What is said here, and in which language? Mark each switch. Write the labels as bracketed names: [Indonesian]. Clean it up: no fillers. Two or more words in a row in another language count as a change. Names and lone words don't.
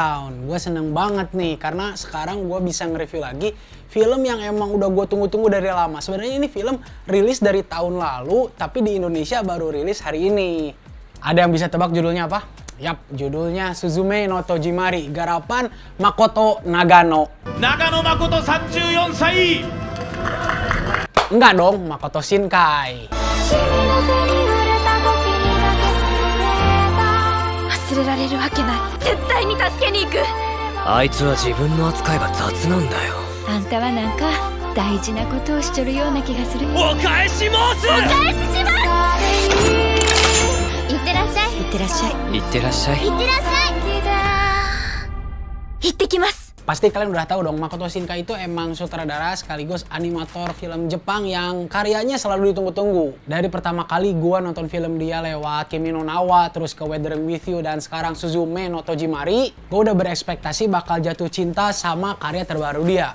[Indonesian] Gue seneng banget nih karena sekarang gue bisa nge-review lagi film yang emang udah gue tunggu-tunggu dari lama. Sebenarnya ini film rilis dari tahun lalu, tapi di Indonesia baru rilis hari ini. Ada yang bisa tebak judulnya apa? Yap, judulnya Suzume no Tojimari, garapan Makoto Nagano. [Japanese] Nagano Makoto 34 歳. [Indonesian] Enggak dong, Makoto Shinkai. [Japanese] 忘れられるわけない。絶対に助けに行く。あいつは自分の扱いが雑なんだよ。あんたはなんか大事なことをしちょるような気がする。お返し申す。お返しします。いってらっしゃい。いってらっしゃい。いってらっしゃい。いってらっしゃい。行ってきます。 [Indonesian] Pasti kalian udah tahu dong, Makoto Shinkai itu emang sutradara sekaligus animator film Jepang yang karyanya selalu ditunggu-tunggu. Dari pertama kali gua nonton film dia lewat Kimi no Na wa, terus ke Weathering with You, dan sekarang Suzume no Tojimari, gua udah berekspektasi bakal jatuh cinta sama karya terbaru dia.